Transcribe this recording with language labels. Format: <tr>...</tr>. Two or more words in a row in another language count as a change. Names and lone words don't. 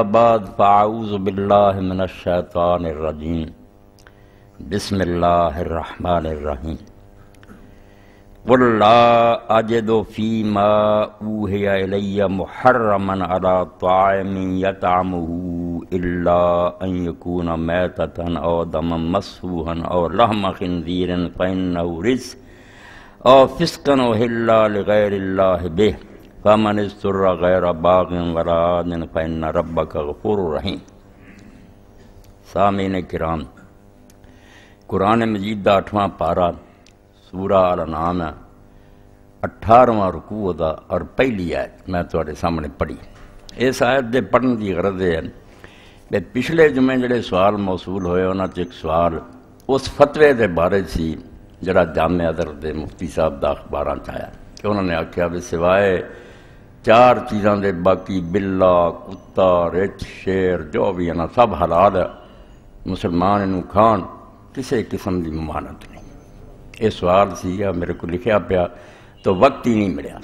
<ar>بعد فاعوذ باللہ من الشیطان الرجیم بسم اللہ الرحمن الرحیم قل لا اجد فیما اوحی الی محرما علی طاعم یطعمہ الا ان یکون میتۃ او دما مسفوحا او لحم خنزیر فانہ رجس او فسقا اہل لغیر اللہ بہ فمن اضطر غیر باغ ولا عاد فان ربک غفور رحیم۔</ar> <pa>سامعین کرام، قرآن مجید دا 8واں پارہ سورہ الانعام ہے، 18واں رکوع دا اور پہلی آیت میں تواڈے سامنے پڑھی۔ اس آیت دے پڑھن دی غرض ہے کہ پچھلے جمعے جڑے سوال موصول ہوئے انہاں چ ایک سوال اس فتوے دے بارے سی جڑا جامع ازہر دے مفتی صاحب دا اخباراں چ آیا کہ انہوں نے آکھیا بھی سوائے 4 چیزاں دے باقی بلا، کتا، رچھ، شیر جو بھی ہیں سب حلال ہے، مسلمان انہوں کھان، کسی قسم دی ممانعت نہیں۔ یہ سوال سی یا میرے کو لکھیا پیا تو وقت ہی نہیں ملیا۔</pa>